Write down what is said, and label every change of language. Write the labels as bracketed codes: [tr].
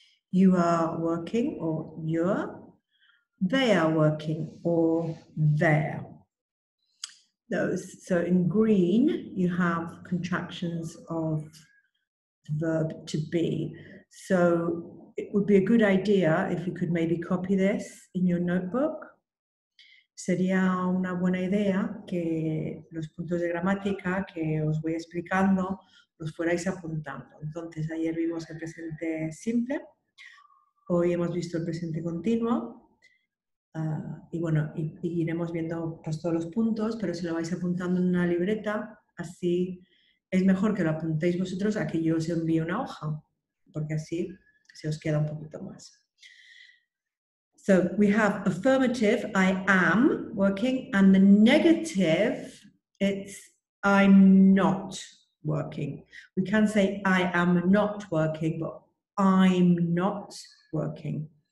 [en] You are working, or you're. They are working, or they're. Those. So in green, you have contractions of the verb to be. So it would be a good idea if you could maybe copy this in your notebook. [es] Sería una buena idea que los puntos de gramática que os voy explicando los fuerais apuntando. Entonces, ayer vimos el presente simple, hoy hemos visto el presente continuo, y bueno, iremos viendo pues, todos los puntos, pero si lo vais apuntando en una libreta, así es mejor que lo apuntéis vosotros a que yo os envíe una hoja, porque así se os queda un poquito más. [en] So we have affirmative, I am working, and the negative, it's I'm not working. We can say I am not working, but I'm not working.